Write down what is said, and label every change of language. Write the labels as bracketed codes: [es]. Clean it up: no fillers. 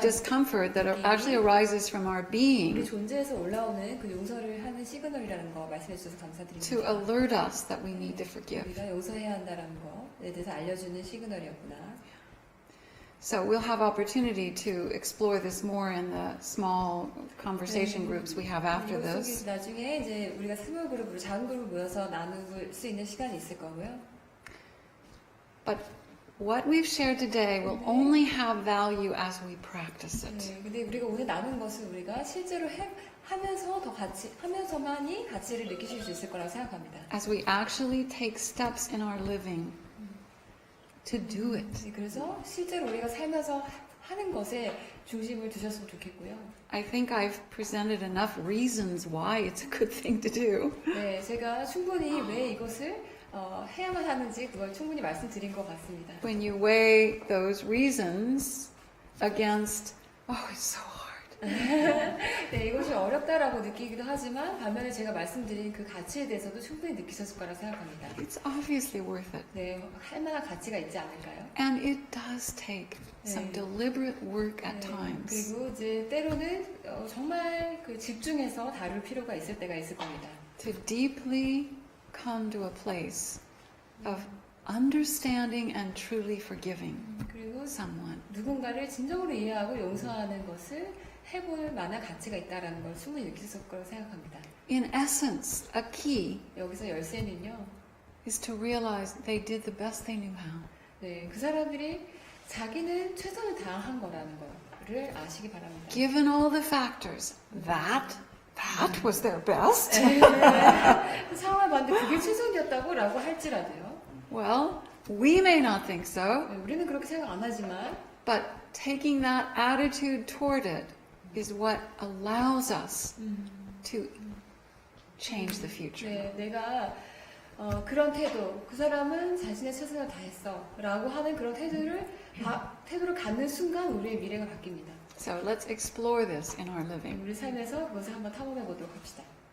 [en] discomfort that actually arises from our [ko] 우리 [en] being [ko] 존재에서 올라오는 그 용서를 하는 시그널이라는 거 말씀해 주셔서 [en] to [ko] 감사드립니다. [en] alert us that we need to forgive. [ko] 우리가 용서해야 한다는 거에 대해서 알려주는 시그널이었구나. [en] So we'll have opportunity to explore this more in the small conversation groups we have after [ko] 이것 속에 [en] this. [ko] 나중에 이제 우리가 스몰 그룹으로 작은 그룹 모여서 나눌 수 있는 시간이 있을 거고요. [en] But what we've shared today will only have value as we practice it. [ko] 네, 근데 우리가 오늘 나눈 것은 우리가 실제로 하면서 하면서만이 가치를 느끼실 수 있을 거라고 생각합니다. [en] As we actually take steps in our living to do it. [ko] 네, 그래서 실제로 우리가 살면서 하는 것에 중심을 두셨으면 좋겠고요. [en] I think I've presented enough reasons why it's a good thing to do. [ko] 네, 제가 충분히 왜 이것을 해야만 하는지 그걸 충분히 말씀드린 것 같습니다. [en] When you weigh those reasons against, oh, it's so hard. [ko] 네, 이것이 어렵다라고 느끼기도 하지만 반면에 제가 말씀드린 그 가치에 대해서도 충분히 느끼셨을 거라 생각합니다. [en] It's obviously worth it. [ko] 네, 할 만한 가치가 있지 않을까요? [en] And it does take some deliberate work at times. [ko] 그리고 이제 때로는 정말 그 집중해서 다룰 필요가 있을 때가 있을 겁니다. [en] To deeply come to a place of understanding and truly forgiving [ko] 그리고 [en] someone. [ko] 누군가를 진정으로 이해하고 용서하는 것을 해볼 만한 가치가 있다라는 걸 충분히 느끼셨을 거라고 생각합니다. [en] In essence, a key [ko] 여기서 열쇠는요. [en] is to realize they did the best they knew how. [ko] 네, 그 사람들이 자기는 최선을 다한 거라는 거를 아시기 바랍니다. [en] Given all the factors, that was their best. [ko] 상황을 봤는데 그게 최선이었다고라고 할지라도요. [en] Well, we may not think so, [ko] 네, 우리는 그렇게 생각 안 하지만 [en] but taking that attitude toward it is what allows us to change the future. [ko] 네, 내가 그런 태도, 그 사람은 자신의 최선을 다했어 라고 하는 그런 태도를 갖는 순간 우리의 미래가 바뀝니다. [en] So let's explore this in our living. [ko] 우리 삶에서 그것을 한번 탐험해 보도록 합시다.